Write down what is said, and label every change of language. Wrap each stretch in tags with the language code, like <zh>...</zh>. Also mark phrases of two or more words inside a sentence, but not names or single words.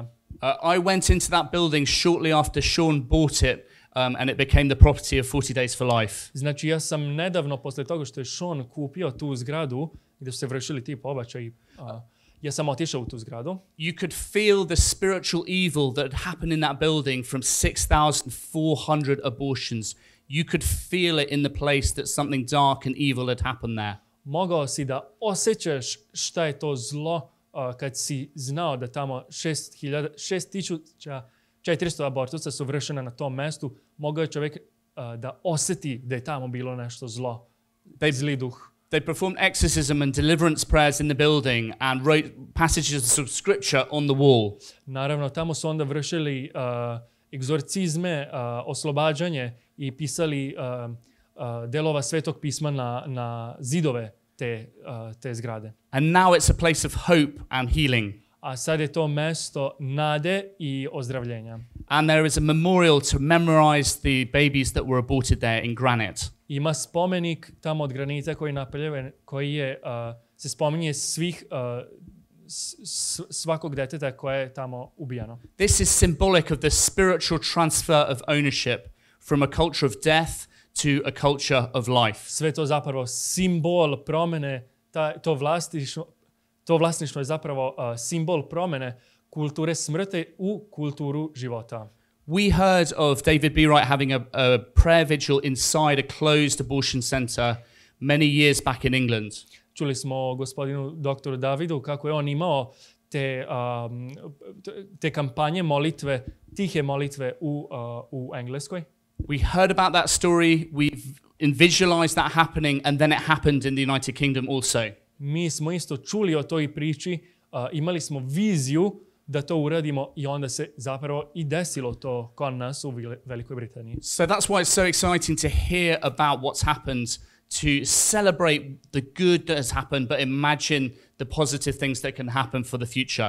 <en>I went into that building shortly after Sean bought it, and it became the property of 40 Days for Life.</en> <sr>Znači, ja sam nedavno, posle toga što je Sean kupio tu zgradu, gdje su se vršili ti pobačaji, ja sam otišao u tu zgradu.</sr> <en>You could feel the spiritual evil that had happened in that building from 6,400 abortions. You could feel it in the place that something dark and evil had happened there.</en> <sr>Mogao si da osjećaš šta je to zlo kad si znao da tamo 6.400 abortusa su vršena na tom mestu. Mogao je čovjek da osjeti da je tamo bilo nešto zlo, zli duh.</sr> <en>They performed exorcism and deliverance prayers in the building and wrote passages of scripture on the wall.</en> <sr>Naravno, tamo su onda vršili egzorcizme, oslobađanje i pisali delova Svetog pisma na zidove te zgrade.</sr> <en>And now it's a place of hope and healing.</en> <sr>A sad je to mesto nade i ozdravljenja.</sr> <en>And there is a memorial to memorize the babies that were aborted there in granite.</en> <sr>Ima spomenik tamo od granita koji je napravljen, koji je, se spominje svakog deteta koje je tamo ubijano.</sr> <en>This is symbolic of the spiritual transfer of ownership from a culture of death to a culture of life.</en> <sr>Sve to zapravo simbol promjene, to vlasništvo je zapravo simbol promjene kulture smrti u kulturu života.</sr> <en>We heard of David B. Wright having a prayer vigil inside a closed abortion center many years back in England.</en> <sr>Čuli smo o gospodinu doktoru Davidu kako je on imao te kampanje molitve, tihe molitve u Engleskoj.</sr> <en>We heard about that story, we've visualized that happening, and then it happened in the United Kingdom also.</en> <sr>Mi smo isto čuli o toj priči, imali smo viziju da to uradimo i onda se zapravo i desilo to kod nas u Velikoj Britaniji.</sr> <en>So that's why it's so exciting to hear about what's happened, to celebrate the good that has happened, but imagine the positive things that can happen for the future.</en>